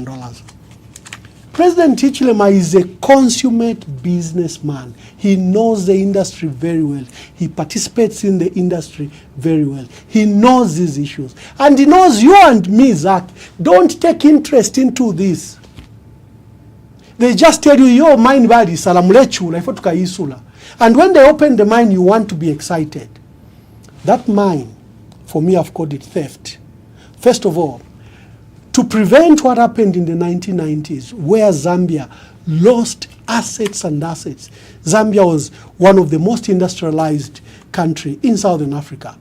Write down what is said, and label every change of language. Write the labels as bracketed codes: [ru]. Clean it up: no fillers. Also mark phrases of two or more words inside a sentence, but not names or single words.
[en] President Hichilema is a consummate businessman. He knows the industry very well. He participates in the industry very well. He knows these issues. And he knows you and me, Zach, don't take interest into this. They just tell you, your mine [bem] badi salamulechula ifotuka isula. [en] And when they open the mine, you want to be excited. That mine, for me, I've called it theft. First of all, to prevent what happened in the 1990s, where Zambia lost assets and assets. Zambia was one of the most industrialized country in Southern Africa.